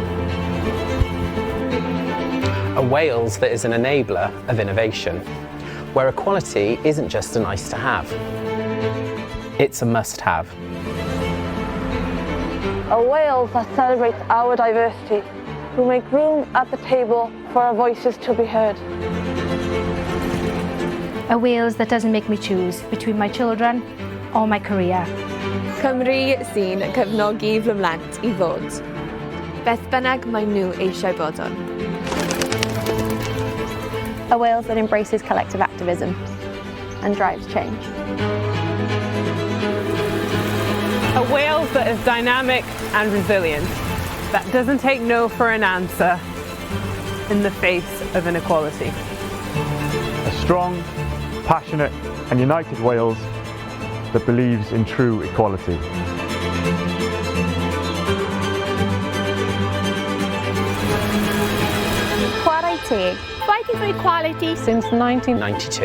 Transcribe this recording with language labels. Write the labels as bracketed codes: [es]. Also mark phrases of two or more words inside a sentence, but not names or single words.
[en] A Wales that is an enabler of innovation, where equality isn't just a nice to have, it's a must have. A Wales that celebrates our diversity, who make room at the table for our voices to be heard. A Wales that doesn't make me choose between my children or my career. [cy] Cymru sy'n cefnogi fy mhlant I fod. Beth bynnag mae nhw eisiau bod on. [en] A Wales that embraces collective activism and drives change. A Wales that is dynamic and resilient, that doesn't take no for an answer in the face of inequality. A strong, passionate and united Wales that believes in true equality. Chwarae teg, fighting for equality since 1992.